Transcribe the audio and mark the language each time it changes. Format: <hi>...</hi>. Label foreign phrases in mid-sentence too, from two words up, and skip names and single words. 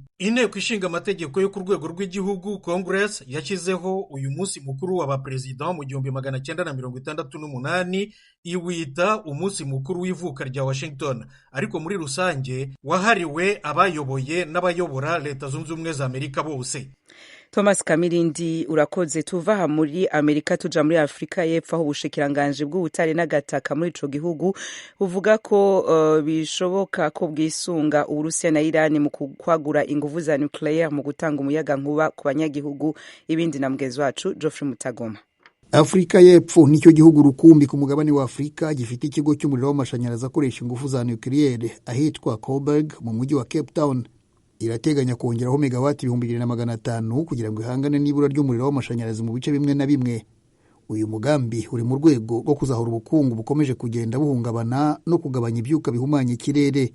<rw>Inteko ishinga amategeko yo ku rwego rw'igihugu Congress yashyizeho uyu munsi mukuru w'abaperezida mu 1968 iwita umunsi mukuru w'ivuka rya Washington, ariko muri rusange wahariwe abayoboye n'abayobora Leta Zunze Ubumwe za Amerika bose.</rw> <rn>Thomas Kamirindi urakoze. Tuva muri Amerika tuja muri Afrika y'Epfo aho ubushikiranganje bw'ubutare n'agataka muri ico gihugu buvuga ko bishoboka ko bwisunga Uburusiya na Irani mu kwagura inguvu za nucleaire mu gutanga umuyaga nkuba ku banyagihugu. Ibindi na mugenzi wacu Geoffrey Mutagoma.</rn> <rw>Afrika y'Epfo nicyo gihugu rukumbi ku mugabane wa Afrika gifite ikigo cy'umuriro w'amashanyarazi akoresha ingufu za nucleaire ahitwa Coburg mu mujyi wa Cape Town. Irateganya kongeraho megawati 2500 kugira ngo ihangane n'ibura ry'umuriro w'amashanyarazi mu bice bimwe na bimwe. Uyu mugambi uri mu rwego rwo kuzahura ubukungu bukomeje kugenda buhungabana no kugabanya ibyuka bihumanya ikirere.</rw>